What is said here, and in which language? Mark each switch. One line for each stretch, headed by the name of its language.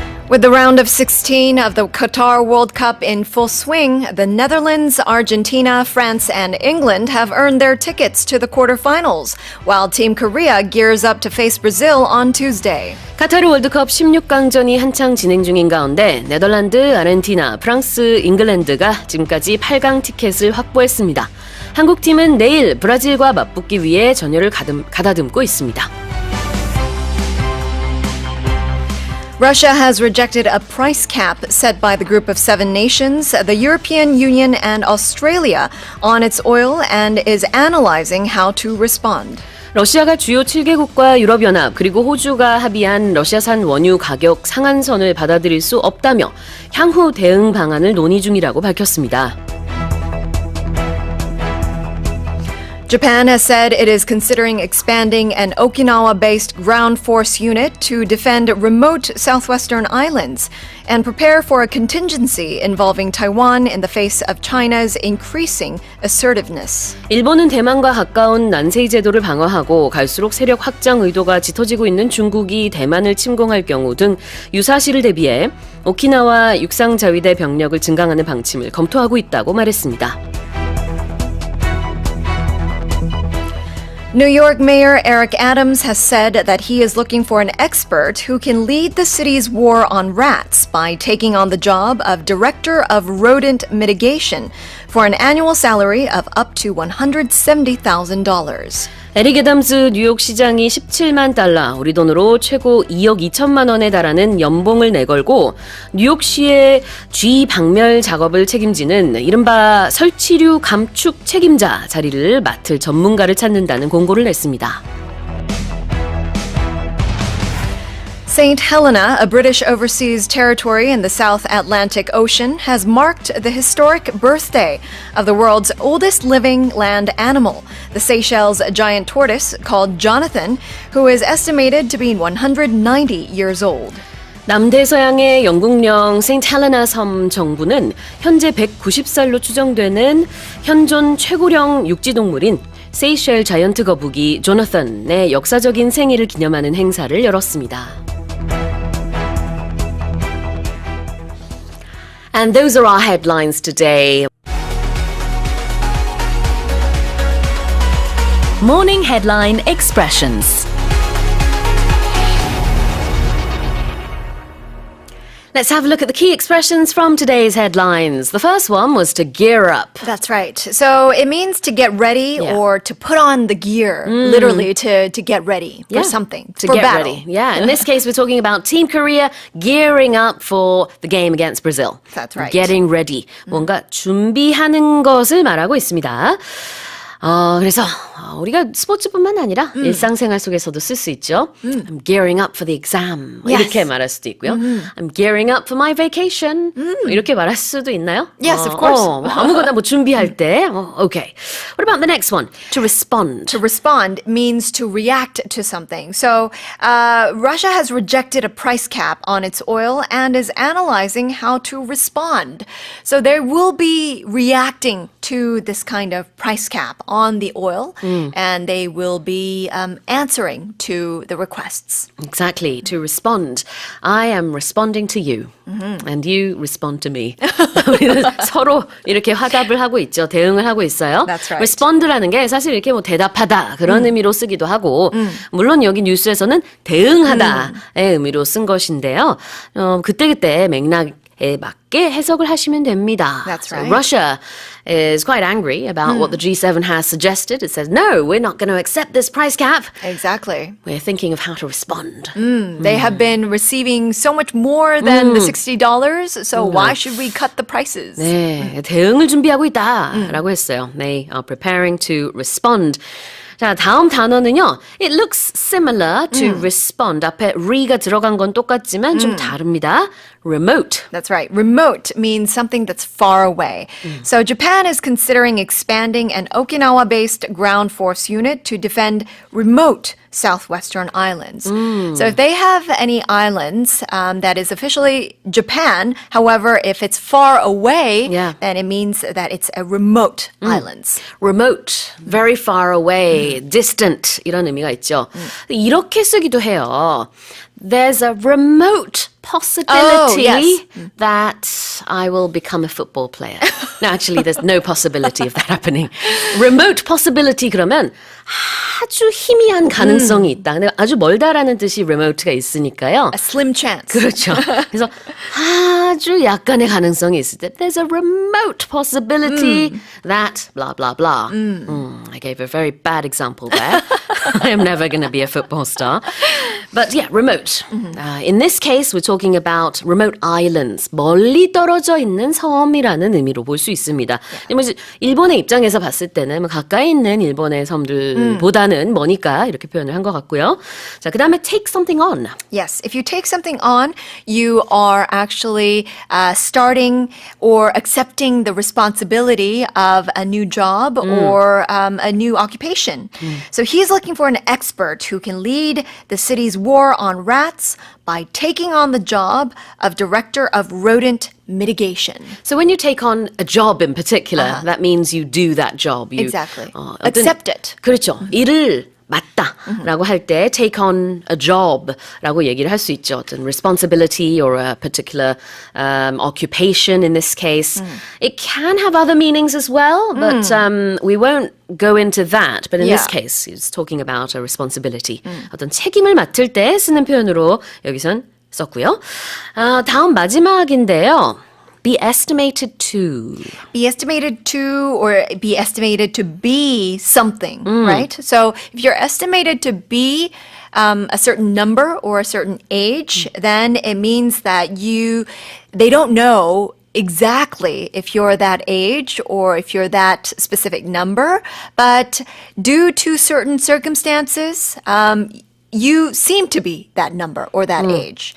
English: With the round of 16 of the Qatar World Cup in full swing, the Netherlands, Argentina, France, and England have earned their tickets to the quarterfinals, while Team Korea gears up to face Brazil on Tuesday.
Korean: 카타르 월드컵 16강전이 한창 진행 중인 가운데 네덜란드, 아르헨티나, 프랑스, 잉글랜드가 지금까지 8강 티켓을 확보했습니다. 한국팀은 내일 브라질과 맞붙기 위해 전열을 가다듬고 있습니다.
English: Russia has rejected a price cap set by the Group of Seven Nations, the European Union, and Australia on its oil and is analyzing how to respond.
Korean: 러시아가 주요 7개국과 유럽연합 그리고 호주가 합의한 러시아산 원유 가격 상한선을 받아들일 수 없다며 향후 대응 방안을 논의 중이라고 밝혔습니다.
English: Japan has said it is considering expanding an Okinawa-based ground force unit to defend remote southwestern islands and prepare for a contingency involving Taiwan in the face of China's increasing assertiveness.
Korean: 일본은 대만과 가까운 난세이 제도를 방어하고 갈수록 세력 확장 의도가 짙어지고 있는 중국이 대만을 침공할 경우 등 유사시를 대비해 오키나와 육상자위대 병력을 증강하는 방침을 검토하고 있다고 말했습니다.
English: New York Mayor Eric Adams has said that he is looking for an expert who can lead the city's war on rats by taking on the job of Director of Rodent Mitigation for an annual salary of up to $170,000.
Korean: 에릭 애담스 뉴욕 시장이 17만 달러, 우리 돈으로 최고 2억 2천만 원에 달하는 연봉을 내걸고 뉴욕시의 쥐 박멸 작업을 책임지는 이른바 설치류 감축 책임자 자리를 맡을 전문가를 찾는다는 공고를 냈습니다.
English: St. Helena, a British overseas territory in the South Atlantic Ocean, has marked the historic birthday of the world's oldest living land animal, the Seychelles giant tortoise called Jonathan, who is estimated to be 190 years old.
Korean: 남대서양의 영국령 세인트 헬레나 섬 정부는 현재 190살로 추정되는 현존 최고령 육지동물인 세이셸 자이언트 거북이 조나탄의 역사적인 생일을 기념하는 행사를 열었습니다.
English: And those are our headlines today. Morning Headline Expressions. Let's have a look at the key expressions from today's headlines. The first one was to gear up. That's right. So it means to get ready or to put on the gear, literally to get ready for something, To for get battle. ready. Yeah, in this case, we're talking about Team Korea gearing up for the game against Brazil. That's right. Getting ready.
Korean: 뭔가 준비하는 것을 말하고 있습니다. 그래서 우리가 스포츠뿐만 아니라 일상생활 속에서도 쓸 수 있죠.
English: I'm gearing up for the exam. Yes.
Korean: 이렇게 말할 수도 있고요.
English: I'm gearing up for my vacation.
Korean: 이렇게 말할 수도 있나요?
English: Yes, of course.
Korean: 아무거나 뭐 준비할 때.
English: Okay. What about the next one? To respond. To respond means to react to something. So Russia has rejected a price cap on its oil and is analyzing how to respond. So they will be reacting to this kind of price cap on the oil, and they will be answering to the requests. Exactly, to respond. I am responding to you, and you respond to me.
Korean: 우리는 서로 이렇게 화답을 하고 있죠. 대응을 하고 있어요.
English: That's right.
Korean: respond라는 게 사실 이렇게 뭐 대답하다 그런 의미로 쓰기도 하고, 물론 여기 뉴스에서는 대응하다의 의미로 쓴 것인데요. 그때그때 맥락에 맞게 해석을 하시면 됩니다.
English: That's So right. Russia is quite angry about what the G7 has suggested. It says, no, we're not going to accept this price cap. Exactly. We're thinking of how to respond. They have been receiving so much more than the $60, so why should we cut the prices?
Korean: 네, 대응을 준비하고 있다라고 했어요.
English: They are preparing to respond.
Korean: 자, 다음 단어는요.
English: It looks similar to respond.
Korean: 앞에 re가 들어간 건 똑같지만 좀 다릅니다.
English: Remote. That's right. Remote means something that's far away. So Japan is considering expanding an Okinawa-based ground force unit to defend remote southwestern islands. So if they have any islands that is officially Japan, however, if it's far away, Yeah. then it means that it's a remote islands. remote, very far away, distant
Korean: 이런 의미가 있죠. 이렇게 쓰기도 해요.
English: There's a remote possibility Oh, yes. that I will become a football player. No, actually, there's no possibility of that happening. Remote possibility
Korean: 그러면 아주 희미한 가능성이 있다. 근데 아주 멀다라는 뜻이 remote가 있으니까요.
English: A slim chance.
Korean: 그렇죠. 그래서 아주 약간의 가능성이 있을 때
English: there's a remote possibility that blah blah blah. I gave a very bad example there. I am never going to be a football star. But yeah, remote. In this case, we're talking about remote islands.
Korean: 멀리 떨어져 있는 섬이라는 의미로 볼 수 있습니다. 뭐 일본의 입장에서 봤을 때는 뭐 가까이 있는 일본의 섬들보다는 머니까 이렇게 표현을 한 것 같고요. 자, 그다음에
English: take something on. Yes, if you take something on, you are actually starting or accepting the responsibility of a new job or a new occupation. So he's looking for an expert who can lead the city's war on rats by taking on the job of director of rodent mitigation. So when you take on a job in particular, that means you do that job. You, Exactly.
Korean: 어떤-
English: Accept it.
Korean: 그렇죠. 일을 맡다라고 할 때
English: take on a job
Korean: 라고 얘기를 할 수 있죠.
English: 어떤 responsibility or a particular occupation in this case. It can have other meanings as well, but we won't go into that. But in this Yeah. case, it's talking about a responsibility.
Korean: 어떤 책임을 맡을 때 쓰는 표현으로 여기선 썼고요. 다음 마지막인데요.
English: Be estimated to. Be estimated to or be estimated to be something, right? So if you're estimated to be a certain number or a certain age, then it means that they don't know exactly if you're that age or if you're that specific number, but due to certain circumstances, you seem to be that number or that age.